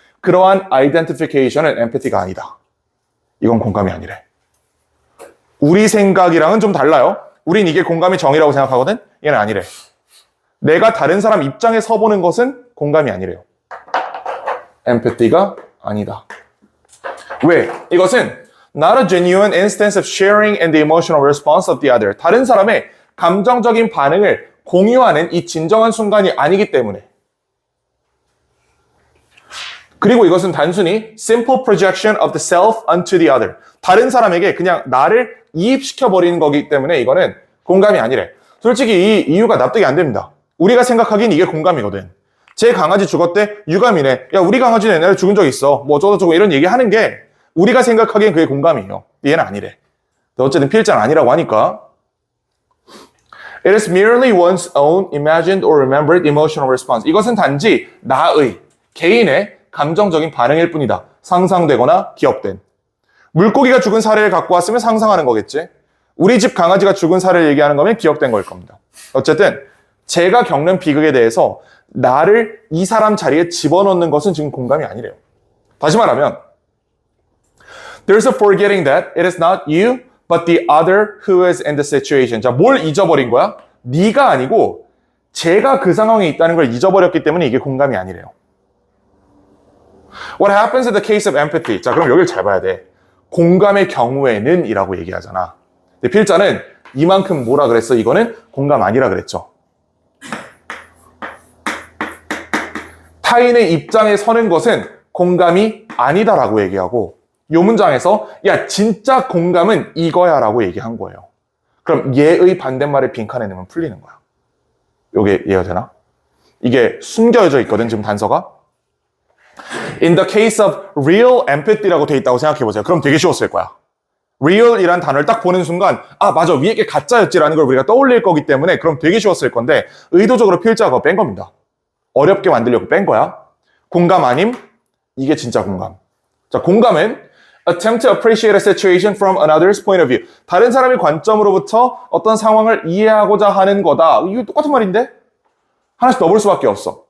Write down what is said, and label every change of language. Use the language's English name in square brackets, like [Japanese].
[Korean] 그러한 identification은 empathy가 아니다. 이건 공감이 아니래. 우리 생각이랑은 좀 달라요. 우린 이게 공감의 정의라고 생각하거든? 얘는 아니래. 내가 다른 사람 입장에 서보는 것은 공감이 아니래요. empathy가 아니다. 왜? 이것은 [English] not a genuine instance of sharing in the emotional response of the other. [Korean] 다른 사람의 감정적인 반응을 공유하는 이 진정한 순간이 아니기 때문에. 그리고 이것은 단순히 [English] simple projection of the self onto the other. [Korean] 다른 사람에게 그냥 나를 이입시켜버리는 거기 때문에 이거는 공감이 아니래. 솔직히 이 이유가 납득이 안 됩니다. 우리가 생각하기엔 이게 공감이거든. 제 강아지 죽었대? 유감이네. 야, 우리 강아지는 옛날에 죽은 적 있어. 뭐 어쩌고저쩌고 이런 얘기 하는 게 우리가 생각하기엔 그게 공감이에요. 얘는 아니래. 어쨌든 필자는 아니라고 하니까. [English] It is merely one's own imagined or remembered emotional response. [Korean] 이것은 단지 나의, 개인의 감정적인 반응일 뿐이다. 상상되거나 기억된. 물고기가 죽은 사례를 갖고 왔으면 상상하는 거겠지. 우리 집 강아지가 죽은 사례를 얘기하는 거면 기억된 거일 겁니다. 어쨌든 제가 겪는 비극에 대해서 나를 이 사람 자리에 집어넣는 것은 지금 공감이 아니래요. 다시 말하면 [English] There's a forgetting that it is not you but the other who is in the situation. [Korean] 자, 뭘 잊어버린 거야? 네가 아니고 제가 그 상황에 있다는 걸 잊어버렸기 때문에 이게 공감이 아니래요. [English] What happens in the case of empathy? [Korean] 자, 그럼 여기를 잘 봐야 돼. 공감의 경우에는 이라고 얘기하잖아. 근데 필자는 이만큼 뭐라 그랬어? 이거는 공감 아니라 그랬죠. 타인의 입장에 서는 것은 공감이 아니다라고 얘기하고 이 문장에서 야, 진짜 공감은 이거야 라고 얘기한 거예요. 그럼 얘의 반대말을 빈칸에 넣으면 풀리는 거야. 요게 이해가 되나? 이게 숨겨져 있거든, 지금 단서가. [English] In the case of real empathy라고 [Korean] 돼 있다고 생각해보세요. 그럼 되게 쉬웠을 거야. real이란 단어를 딱 보는 순간 아, 맞아, 위에 게 가짜였지라는 걸 우리가 떠올릴 거기 때문에 그럼 되게 쉬웠을 건데 의도적으로 필자가 그거 뺀 겁니다. 어렵게 만들려고 뺀 거야. 공감 아님? 이게 진짜 공감. 자, 공감은 [English] attempt to appreciate a situation from another's point of view. [Korean] 다른 사람의 관점으로부터 어떤 상황을 이해하고자 하는 거다. 이거 똑같은 말인데? 하나씩 넣어볼 수밖에 없어.